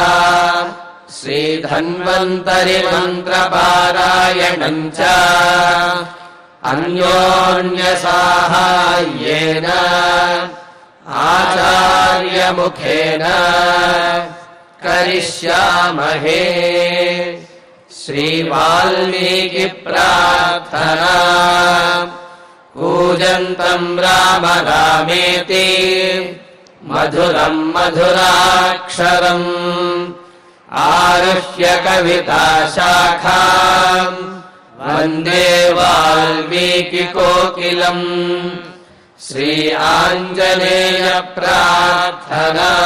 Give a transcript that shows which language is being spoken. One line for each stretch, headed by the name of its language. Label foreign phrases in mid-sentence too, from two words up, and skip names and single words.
Sanskrit: శ్రీధన్వంతరి మంత్ర పారాయణం చ అన్యోన్య సాహాయ్యేన ఆచార్య ముఖేన కరిష్యామహే. श्रीवाल्मीकि प्रार्थना कूजन्तं राम रामेति मधुरं मधुराक्षरम् आरुह्य कविता शाखाम् वन्दे वाल्मीकि कोकिलम् श्री आञ्जनेय प्रार्थना